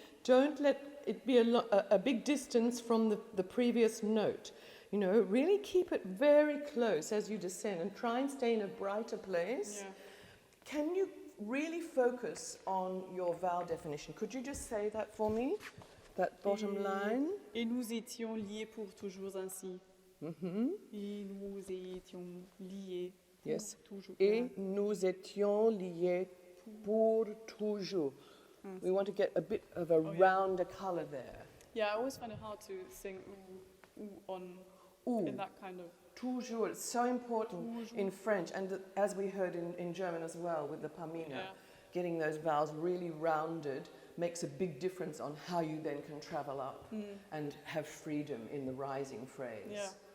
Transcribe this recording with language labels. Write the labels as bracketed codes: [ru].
[en] Don't let it be a big distance from the previous note. You know, really keep it very close as you descend and try and stay in a brighter place. Yeah. Can you really focus on your vowel definition? Could you just say that for me? That bottom line. [fr] Et nous étions liés pour toujours ainsi. Et nous étions liés pour toujours. Et nous étions liés pour toujours. [en] We want to get a bit of a rounder colour there. Yeah, I always find it hard to sing ooh on in that kind of... Toujours, it's so important in French, and as we heard in German as well with the pamina, getting those vowels really rounded makes a big difference on how you then can travel up and have freedom in the rising phrase. Yeah.